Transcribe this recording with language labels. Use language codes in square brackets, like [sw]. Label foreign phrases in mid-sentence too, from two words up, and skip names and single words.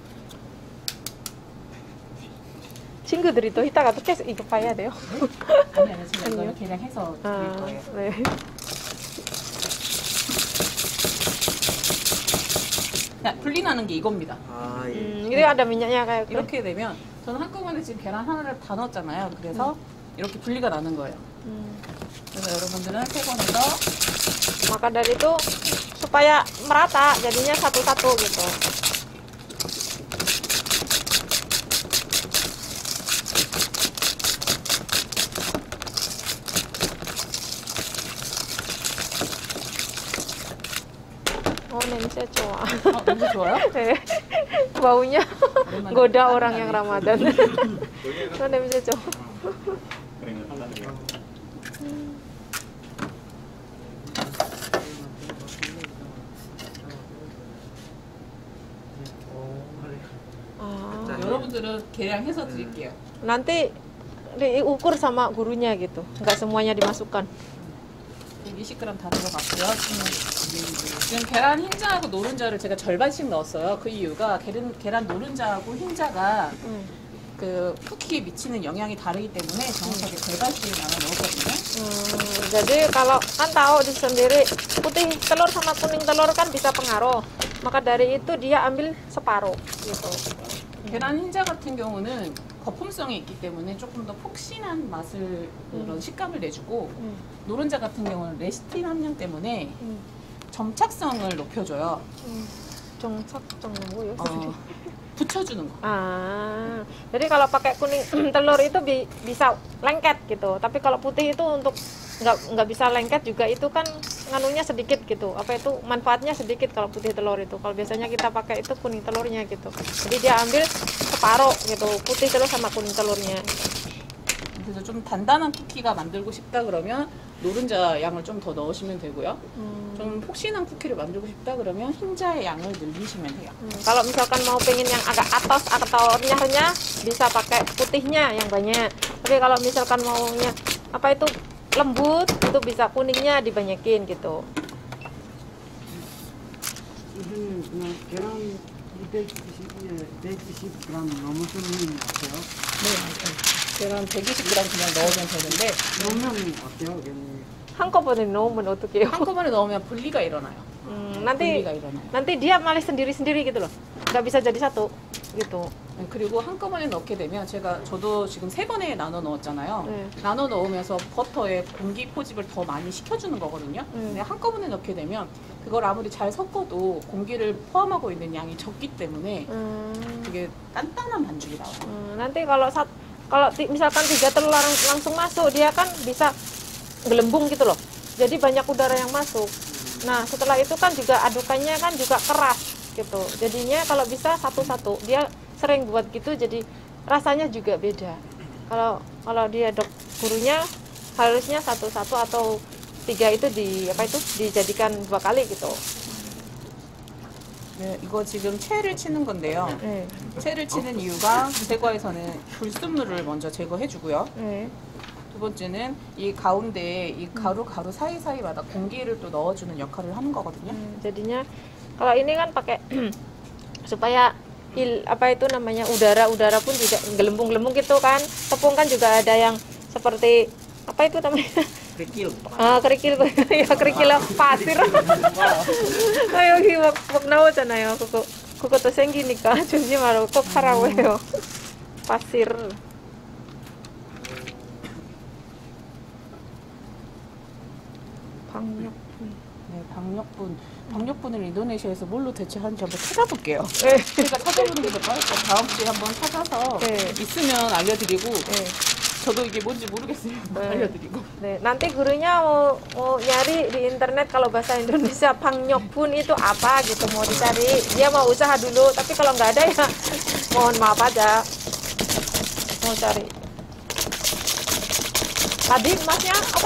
[ko] 친구들이 또 이따가 또 계속 이거 봐야 돼요. 아니 제가 아니요? 이거는 계량해서 드릴 아, 거예요. 네. 자, 분리나는 게 이겁니다. 아, 예. [id] Ini ada minyaknya kayak gitu. [ko] 이렇게 되면 저는 한꺼번에 지금 계란 하나를 다 넣었잖아요. 그래서 이렇게 분리가 나는 거예요. 그래서 여러분들은 세 번에서 [id] Maka dari itu supaya merata jadinya satu-satu gitu. [ko] Oh, 냄새 좋아. 냄새 좋아요? 네. [id] Baunya goda orang yang Ramadan. [ko] Oh, 냄새 좋아. 자, 여러분들은 계량해서 드릴게요. [id] Nanti diukur sama gurunya gitu. Nggak semuanya dimasukkan. [ko] 120g 다 들어갔고요. 지금 계란 흰자하고 노른자를 제가 절반씩 넣었어요. 그 이유가 계란 노른자하고 흰자가 그 쿠키에 미치는 영향이 다르기 때문에 정확하게 절반씩 나눠 넣었거든요. [id] Jadi kalau kan tahu di sendiri putih telur sama kuning telur kan bisa pengaruh. Maka dari itu dia ambil separuh gitu. [ko] 계란 흰자 같은 경우는 거품성이 있기 때문에 조금 더 폭신한 맛을 그런 식감을 내주고 노른자 같은 경우는 레시틴 함량 때문에 점착성을 높여줘요. Congcak 뭐요? 붙여주는 거. [id] Ah, jadi kalau pakai kuning telur itu bisa lengket gitu. Tapi kalau putih itu untuk nggak bisa lengket juga itu kan nganunya sedikit gitu. Apa itu manfaatnya sedikit kalau putih telur itu. Kalau biasanya kita pakai itu kuning telurnya gitu. Jadi dia ambil separuh gitu, putih telur sama kuning telurnya. [ko] 그래서 좀 단단한 쿠키가 만들고 싶다 그러면 노른자 양을 좀 더 넣으시면 되고요. 좀 폭신한 쿠키를 만들고 싶다 그러면 흰자의 양을 늘리시면 돼요. [id] Kalau misalkan mau pengen yang agak atas atau renyah-renyah bisa pakai putihnya yang banyak. Tapi kalau misalkan maunya apa itu lembut itu bisa kuningnya dibanyakin gitu. [ko] 이거는 그냥 계란 120g 넘으시는 것 같아요. 네, 맞아요. 계란 120g 그냥 넣으면 되는데 넣으면 어때요? 한꺼번에 넣으면 어떡해요? 한꺼번에 넣으면 분리가 일어나요. [id] nanti [ko] 분리가 일어나요. [id] nanti dia malah sendiri-sendiri gitu loh. Nggak bisa jadi satu gitu. [ko] 네, 그리고 한꺼번에 넣게 되면 저도 지금 3번에 나눠 넣었잖아요. 네. 나눠 넣으면서 버터에 공기 포집을 더 많이 시켜주는 거거든요. 근데 한꺼번에 넣게 되면 그걸 아무리 잘 섞어도 공기를 포함하고 있는 양이 적기 때문에 되게 단단한 반죽이 나와요. [id] Nanti kalau misalkan 3 telur langsung masuk, dia kan bisa gelembung gitu loh. Jadi banyak udara yang masuk. Nah, setelah itu kan juga adukannya kan juga keras gitu. Jadinya kalau bisa satu-satu. Dia sering buat gitu, jadi rasanya juga beda. Kalau dia gurunya harusnya satu-satu atau 3 itu dijadikan 2 kali gitu. [ko] 네, 이거 지금 채를 치는 건데요. 네. 채를 치는 이유가 제과에서는 불순물을 먼저 제거해 주고요. 네. 두 번째는 이 가운데에 이 가루 사이사이마다 공기를 또 넣어주는 역할을 하는 거거든요. [id] Jadinya kalau ini kan pakai supaya udara pun tidak gelembung-gelembung gitu kan. Tepung kan juga ada yang seperti apa itu namanya? kerikil. kerikil ya kerikil pasir. [ko] 여기 막 나오잖아요. 그것도 생기니까 조심하라고 꼭 하라고 해요. [id] pasir. [ko] 박력분을 인도네시아에서 뭘로 대체하는지 한번 찾아볼게요. 네. 그러니까 찾아보는 게 더 빠를 것 같아요. 다음 주에 한번 찾아서 네. 있으면 알려드리고 네. 저도 이게 뭔지 모르겠어요. 네. 알려드리고. 네, [id] nanti gurunya mau nyari di internet kalau bahasa Indonesia pangnyokbun itu apa gitu, mau dicari. Dia mau usaha dulu, tapi kalau nggak ada ya mohon maaf aja. Mau cari. Tadi masnya apa?